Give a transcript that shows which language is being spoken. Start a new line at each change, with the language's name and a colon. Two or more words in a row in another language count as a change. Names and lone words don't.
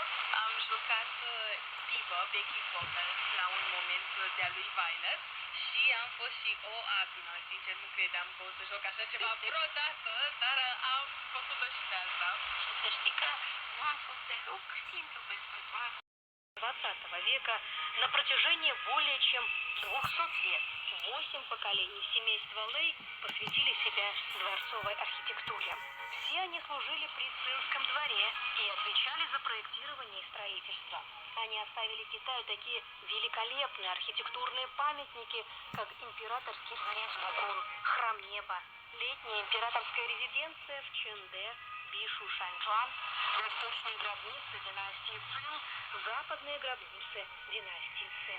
Romanian: Am jucat divă,
English: backing vocals,
Romanian: la un moment de-a lui Violet și am fost și o abină. Sincer, nu credeam că o să joc așa ceva vreodată, dar am făcut-o și de asta. Și să știi că nu a fost deloc simplu pentru toată.
Russian: XX века на протяжении более чем 200 лет 8 поколений семейства Лэй посвятили себя дворцовой архитектуре. Все они служили при цинском дворе и отвечали за проектирование и строительство. Они оставили Китаю такие великолепные архитектурные памятники, как императорский дворец Богун, храм неба, летняя императорская резиденция в Чэнде, Бишу Шанчжуан, восточные гробницы династии Цин, западные гробницы династии Цин.